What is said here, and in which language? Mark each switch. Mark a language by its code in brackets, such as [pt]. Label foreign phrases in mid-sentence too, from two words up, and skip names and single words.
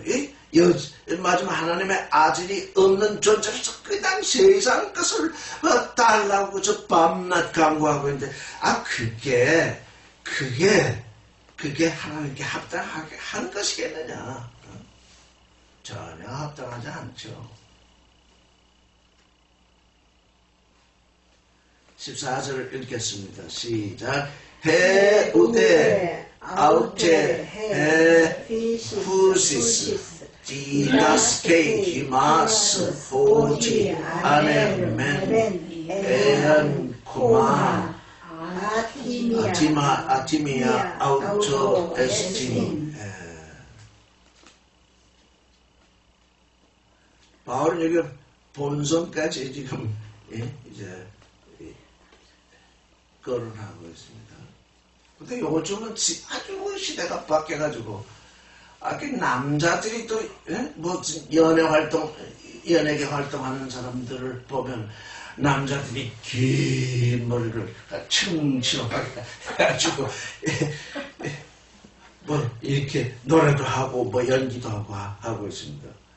[ko] 마지막 하나님의 아들이 없는 존재로서 그냥 세상 것을 달라고 저 밤낮 간구하고 있는데 그게 하나님께 합당하게 한 것이겠느냐? 전혀 합당하지 않죠. 14절을 읽겠습니다. 시작. [el] 해우대 αὐτὴ φύσις διδάσκει ὑμᾶς ὅτι ἀνὴρ μὲν ἐὰν κομᾷ ἀτιμία αὐτῷ ἐστιν. [ko] 바울은 여기 본성까지 지금 이제 거론하고 있습니다. 근데 요즘은 아주 시대가 바뀌어가지고 남자들이 또 뭐 연예계 활동하는 사람들을 보면 남자들이 긴 머리를 층층하게 해가지고 뭐 이렇게 노래도 하고 뭐 연기도 하고 있습니다.